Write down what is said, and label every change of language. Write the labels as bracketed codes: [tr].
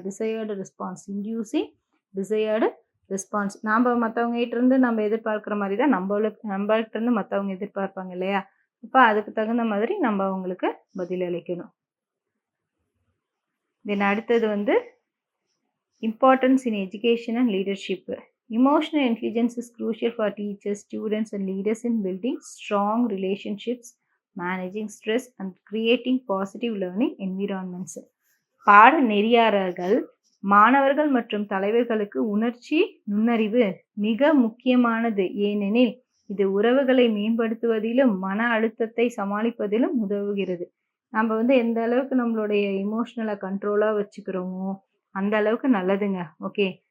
[en] Desired response, inducing desired response. [ta] நாம் மற்றவங்ககிட்டேருந்து நம்ம எதிர்பார்க்குற மாதிரி தான் நம்மள்கிட்டருந்து மற்றவங்க எதிர்பார்ப்பாங்க இல்லையா? இப்போ அதுக்கு தகுந்த மாதிரி நம்ம அவங்களுக்கு பதிலளிக்கணும். [en] then [ta] அடுத்தது வந்து [en] Importance in education and leadership. Emotional intelligence is crucial for teachers, students and leaders in building strong relationships, managing stress and creating positive learning environments. [ta] பாட நெறியாளர்கள் மாணவர்கள் மற்றும் தலைவர்களுக்கு உணர்ச்சி நுண்ணறிவு மிக முக்கியமானது. ஏனெனில் இது உறவுகளை மேம்படுத்துவதிலும் மன அழுத்தத்தை சமாளிப்பதிலும் உதவுகிறது. நம்ம வந்து எந்த அளவுக்கு நம்மளுடைய இமோஷனலை கண்ட்ரோலாக வச்சுக்கிறோமோ அந்த அளவுக்கு நல்லதுங்க. ஓகே.